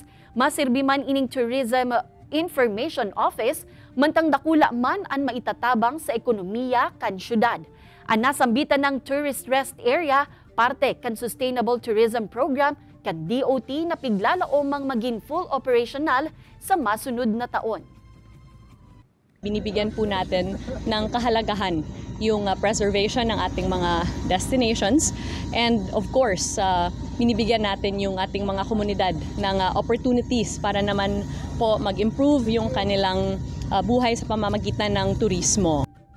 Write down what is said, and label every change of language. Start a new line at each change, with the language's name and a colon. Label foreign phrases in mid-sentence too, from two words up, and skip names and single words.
Bikol: Maserbi man ining Tourism Information Office, mantang dakula man ang maitatabang sa ekonomiya kan syudad. Ang nasambitan ng
English: tourist rest area,
Bikol: parte kan Sustainable Tourism Program kan DOT na piglalaomang maging
English: full operational
Bikol: sa masunod na taon.
Filipino: Binibigyan po natin ng kahalagahan yung preservation ng ating mga destinations
English: and of course,
Filipino: binibigyan natin yung ating mga komunidad ng opportunities para naman po mag-improve yung kanilang buhay sa pamamagitan ng turismo.